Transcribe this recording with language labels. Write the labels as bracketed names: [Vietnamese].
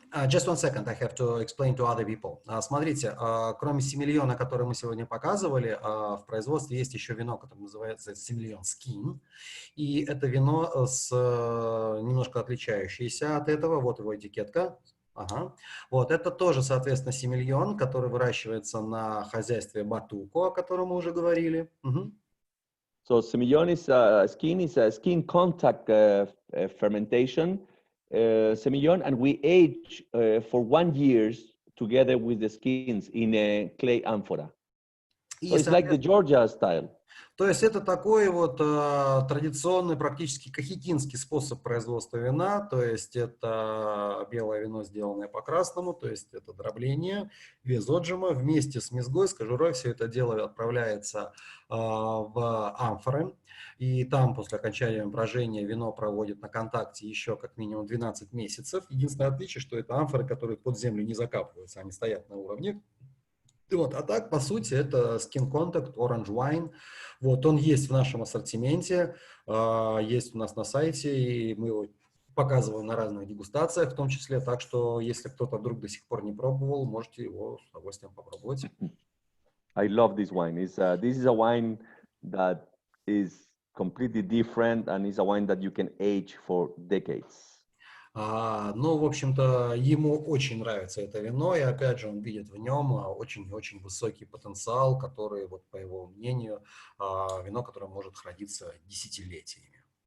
[English] Just 1 second, I have to explain to other people. [Russian] Смотрите, кроме сомельона, который мы сегодня показывали, в производстве есть еще вино, которое называется сомельон скин. И это вино немножко отличающееся от этого. Вот его этикетка. Ага. Вот, это тоже, соответственно, сомельон, который выращивается на хозяйстве Батуко, о котором мы уже говорили. [English] So Semillon is a skin contact fermentation. Semillon, and we age for 1 year together with the skins in a clay amphora. So it's like the Georgia style. [Russian] То есть это такой вот традиционный, практически кахетинский способ производства вина, то есть это белое вино, сделанное по-красному, то есть это дробление без отжима, вместе с мезгой, с кожурой, все это дело отправляется в амфоры, и там после окончания брожения вино проводит на контакте еще как минимум 12 месяцев. Единственное отличие, что это амфоры, которые под землю не закапываются, они стоят на уровне. Вот, а так, по сути, это Skin Contact, Orange Wine. Вот, он есть в нашем ассортименте, есть у нас на сайте, и мы его показываем на разных дегустациях в том числе. Так что, если кто-то вдруг до сих пор не пробовал, можете его с удовольствием попробовать. [English] I love this wine. This is a wine that is completely different, and it's a wine that you can age for decades. [Russian] Ну, в общем-то, ему очень нравится это вино, и опять же он видит в нем очень-очень высокий потенциал, который, вот, по его мнению, вино, которое может храниться десятилетиями.